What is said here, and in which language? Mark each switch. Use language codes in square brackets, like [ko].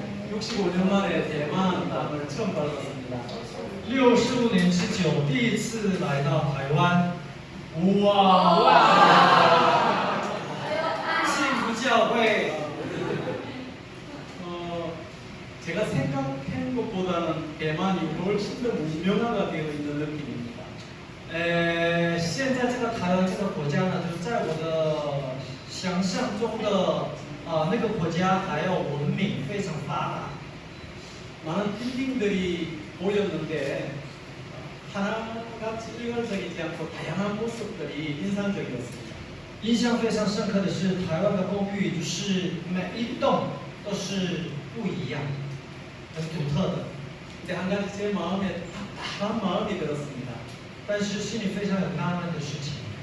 [ko] 65년 만에 대만 땅을 처음 받았습니다. [zh] 65年之久，第一次来到台湾。哇！幸福教会。 [ko] 제가 생각한 것보다는 대만이 훨씬 더 문명화가 되어 있는 느낌입니다. [zh] 现在这个台湾这个国家呢，就是在我的想象中的那个国家还要文明，非常发达。 [ko] 많은 빌딩들이 보였는데 하나같이 일관적이지 않고 다양한 모습들이 인상적이었습니다. [zh] 印象非常深刻的是，台湾的公寓就是每一栋都是不一样，很独特的。 [ko] 이제 한 가지 제 마음에 답답한 마음이 들었습니다. [zh] 但是心里非常有纳闷的事情。